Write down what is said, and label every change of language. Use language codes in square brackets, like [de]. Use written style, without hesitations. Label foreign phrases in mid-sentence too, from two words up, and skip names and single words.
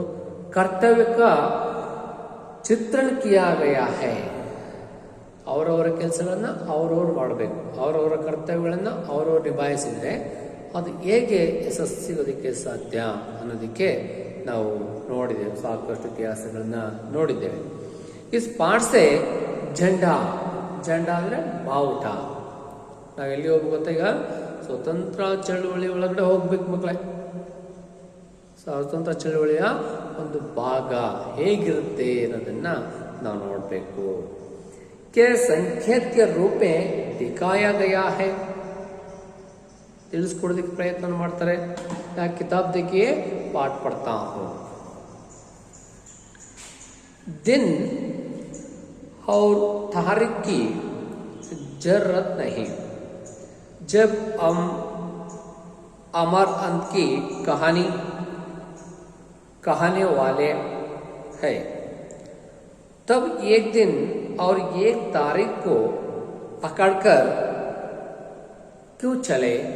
[hi] कर्तव्य का चित्रण किया गया है. [kn] ಅವರವರ ಕೆಲಸಗಳನ್ನು ಅವರವರು ಮಾಡಬೇಕು, ಅವರವರ ಕರ್ತವ್ಯಗಳನ್ನು ಅವರವರು ನಿಭಾಯಿಸಿದರೆ ಅದು ಹೇಗೆ ಯಶಸ್ಸು ಸಿಗೋದಕ್ಕೆ ಸಾಧ್ಯ ಅನ್ನೋದಕ್ಕೆ ನಾವು ನೋಡಿದ್ದೇವೆ, ಸಾಕಷ್ಟು ಇತಿಹಾಸಗಳನ್ನ ನೋಡಿದ್ದೇವೆ. [hi] इस पाठ से झंडा [kn] ಅಂದ್ರೆ ಬಾವುಟ. ನಾವೆಲ್ಲಿ ಹೋಗ್ಬೇಕು ಗೊತ್ತಾ? ಈಗ ಸ್ವತಂತ್ರ ಚಳುವಳಿ ಒಳಗಡೆ ಹೋಗ್ಬೇಕು ಮಕ್ಕಳೇ. ಸ್ವತಂತ್ರ ಚಳುವಳಿಯ ಒಂದು ಭಾಗ ಹೇಗಿರುತ್ತೆ ಅನ್ನೋದನ್ನ ನಾವು ನೋಡಬೇಕು. [hi] के संकेत के रूप में दिखाया गया है [kn] ತಿಳಿಸ್ಕೊಡೋದಕ್ಕೆ ಪ್ರಯತ್ನ ಮಾಡ್ತಾರೆ. [hi] किताब देखिए पाठ पढ़ता हूँ. दिन और तारीख की जरूरत नहीं जब हम अमर अंत की कहानी कहने वाले हैं, तब एक दिन और एक तारीख को पकड़कर क्यों चले?